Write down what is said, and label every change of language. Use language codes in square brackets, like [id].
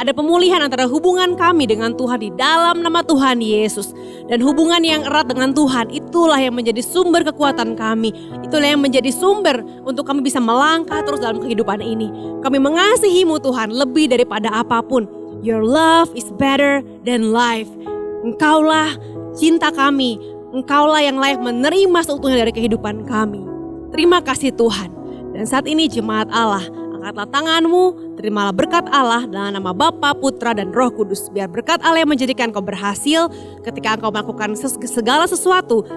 [id] Ada pemulihan antara hubungan kami dengan Tuhan di dalam nama Tuhan Yesus. Dan hubungan yang erat dengan Tuhan itulah yang menjadi sumber kekuatan kami. Itulah yang menjadi sumber untuk kami bisa melangkah terus dalam kehidupan ini. Kami mengasihi-Mu Tuhan lebih daripada apapun. [en] Your love is better than life. [id] Engkaulah cinta kami. Engkaulah yang layak menerima seutuhnya dari kehidupan kami. Terima kasih Tuhan. Dan saat ini jemaat Allah, angkatlah tanganmu, terimalah berkat Allah dalam nama Bapa, Putra, dan Roh Kudus. Biar berkat Allah yang menjadikan kau berhasil ketika engkau melakukan segala sesuatu.